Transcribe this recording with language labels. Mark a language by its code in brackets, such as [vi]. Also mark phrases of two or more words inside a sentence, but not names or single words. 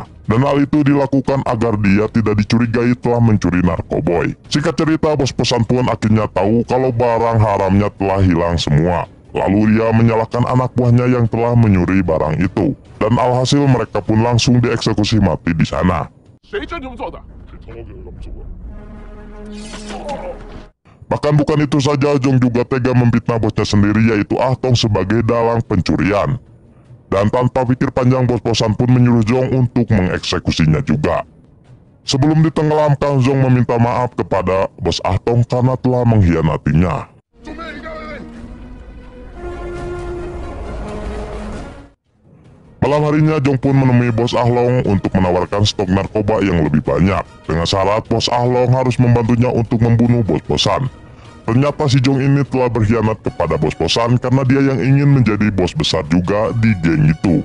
[id] Dan hal itu dilakukan agar dia tidak dicurigai telah mencuri narkoboy. Singkat cerita, bos kosan pun akhirnya tahu kalau barang haramnya telah hilang semua. Lalu dia menyalahkan anak buahnya yang telah menyuri barang itu. Dan alhasil mereka pun langsung dieksekusi mati di sana. [zh] 谁真这么做的？这他妈给我这么做！ [id] Bahkan bukan itu saja, Zhong juga tega memfitnah bosnya sendiri yaitu Ah Tong sebagai dalang pencurian. Dan tanpa pikir panjang bos kosan pun menyuruh Zhong untuk mengeksekusinya juga. Sebelum ditenggelamkan, Zhong meminta maaf kepada bos Ah Tong karena telah mengkhianatinya. [zh] 准备一个位。 [id] Malam harinya Zhong pun menemui Bos Ahlong untuk menawarkan stok narkoba yang lebih banyak. Dengan syarat Bos Ahlong harus membantunya untuk membunuh bos kosan. Ternyata si Zhong ini telah berkhianat kepada bos kosan karena dia yang ingin menjadi bos besar juga di geng itu.